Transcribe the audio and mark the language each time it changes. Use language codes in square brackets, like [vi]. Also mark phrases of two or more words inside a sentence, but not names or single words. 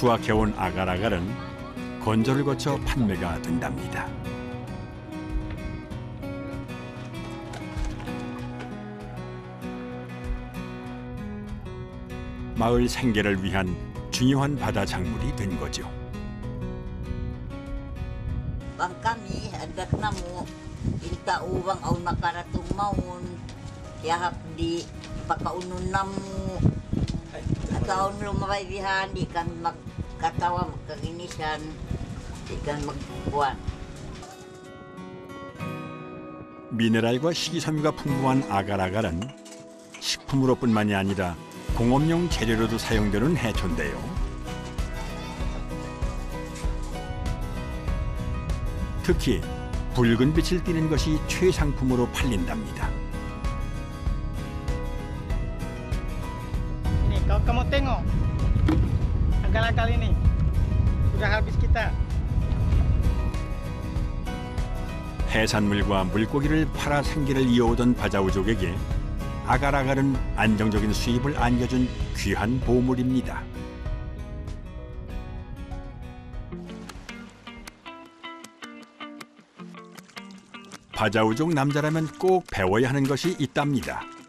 [ko] 수확해온 아갈아갈은 건조를 거쳐 판매가 된답니다. 마을 생계를 위한 중요한 바다 작물이 된 거죠. [bdr] Bang kami agak namo ilta uwang aw nakaratung maun yahap di pakaunun namu ataon lumabay dihan di kan magkatawa magkaginisan di kan magbuwan. [ko] 미네랄과 식이섬유가 풍부한 아갈아갈은 식품으로뿐만이 아니라 공업용 재료로도 사용되는 해초인데요. 특히 붉은 빛을 띠는 것이 최상품으로 팔린답니다. [ms] Nih, kalau kamu tengok, agal-agal ini sudah habis kita. [ko] 해산물과 물고기를 팔아 생계를 이어오던 바자우족에게 아갈아갈은 안정적인 수입을 안겨준 귀한 보물입니다. 바자우족 남자라면 꼭 배워야 하는 것이 있답니다.